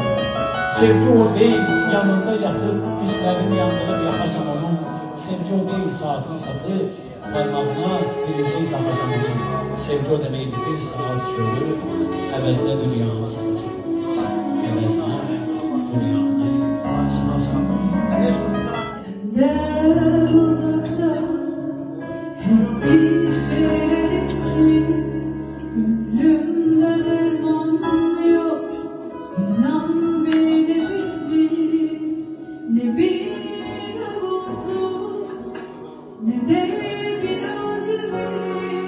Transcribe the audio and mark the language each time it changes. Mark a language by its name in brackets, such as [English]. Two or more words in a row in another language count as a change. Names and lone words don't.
[Azerbaijani] Sevgi o deyil, yanında yatıb hisslərini yandırıb yaxasan onun. Sevgi o deyil, saatını satıb parmağına biricik taxasan onun. Sevgi o deməkdir, bir saat görüb əvəzinə dünyanı satasan. Əvəzinə dünyanı satasan. [Turkish] Senden uzakta hep bir şeyler eksik. Gönlümde derman yok, inan bir nefeslik. Ne bir umutlu, ne de biraz ümit.